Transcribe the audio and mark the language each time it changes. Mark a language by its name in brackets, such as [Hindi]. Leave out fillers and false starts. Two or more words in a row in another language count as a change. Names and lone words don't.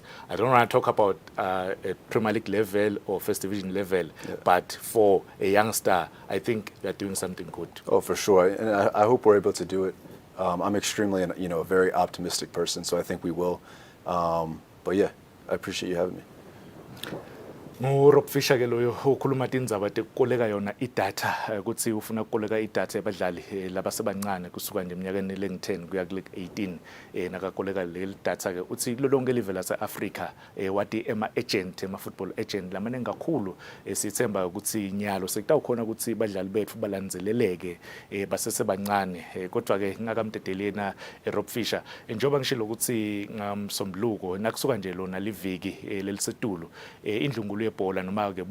[English] I don't want to talk about a Premier League level or First Division level, but for a youngster, I think we are doing something good. Oh, for sure, and I hope we're able to do it. I'm extremely, a very optimistic person, so I think we will. But yeah, I appreciate you having me. [Swati] Rob Fisher ke loyo ukhuluma tindzaba tekukoleka yona idatha ukuthi ufuna ukukoleka idatha yabadlali labasebancane kusuka nje eminyakeni lengu-10 kuya kule-18 nakakoleka leli datha ke uthi lolonke live lase-Africa wathi ama-football agent lamaningi kakhulu sithemba ukuthi nyalo sekutawukhona ukuthi badlali bethu balandzeleleke basesebancane kodwa ke ngakamtedelena Rob Fisher njengoba ngishilo ukuthi ngamsombuluko nakusuka nje lona liviki lelisetulu indlungulo yebhola noma ke